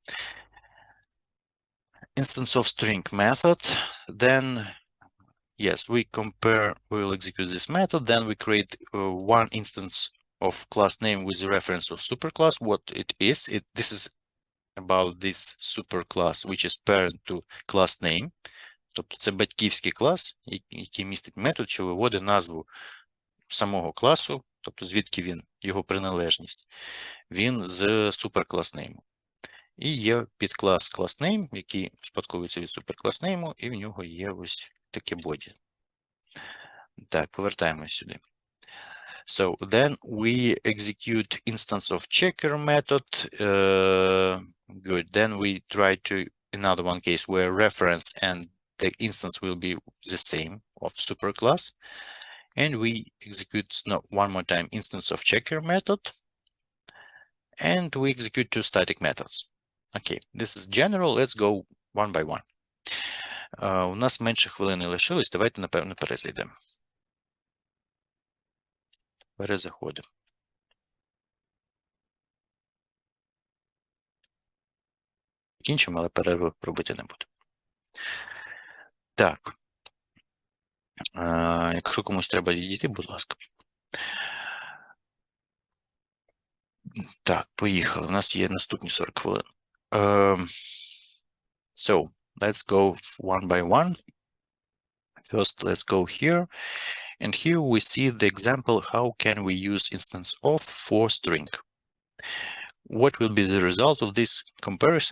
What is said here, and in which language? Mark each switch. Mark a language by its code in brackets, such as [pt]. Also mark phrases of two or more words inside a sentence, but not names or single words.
[en] Instance of string method, then yes, we will execute this method, then we create one instance of class name with the reference of superclass. What it is, this is about this superclass, which is parent to class name. [uk] Тобто це батьківський клас, який містить метод, що виводить назву самого класу, тобто звідки він, його приналежність. Він з superclass-name. І є підклас class-name, який спадковується від superclass-name, і в нього є ось таке body. Так, повертаємось сюди. [en] So then we execute instance of checker method. Good. Then we try to another one case where reference and the instance will be the same of superclass. And we execute one more time instance of checker method. And we execute two static methods. Okay, this is general. Let's go one by one. [uk] У нас менше хвилини лишилось. Давайте, напевно, перезайдемо. Перезаходимо. Кінчимо, але перерву робити не буду. Так. Якщо комусь треба відійти, будь ласка. Так, поїхали. У нас є наступні 40 хвилин. [en] So, let's go one by one. First, let's go here. And here we see the example, how can we use instance of for string. What will be the result of this comparison?